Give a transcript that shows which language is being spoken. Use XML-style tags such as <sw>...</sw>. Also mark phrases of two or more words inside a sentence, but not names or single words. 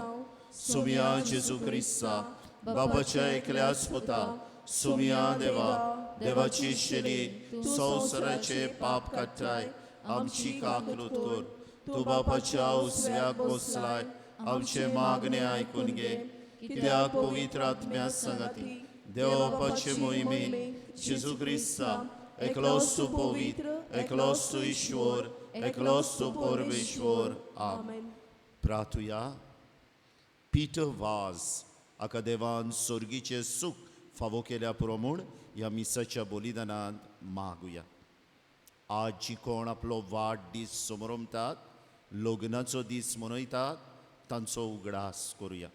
<kok>सुमया जेजू क्रिस्ता बाबाच्या एकल्याच पुता, सुमया देवा देवाची शरीर संवसाराचे पाप काडटाय आमची काकलूत कर. तूं बापाच्या उसव्याक बसलाय आमचे मागणे आयकून घे. कित्याक पवित्र आत्म्या सांगाती देव बापाचे मोहिमेन जेजू क्रिस्ता eklos tu povitr, eklos tu Ishwar, eklos tu Pormeshwar. Amen. प्रार्थूया. पीटर वाज हाका देवान सोर्गीचे सुख फावो केल्या पुरो म्हूण ह्या मिसाच्या बलिदानांत मागुया. आज जी कोण आपलो वाडदीस समोरमतात, लग्नाचो दीस मनयतात, तांचो उगडास करुया.</kok>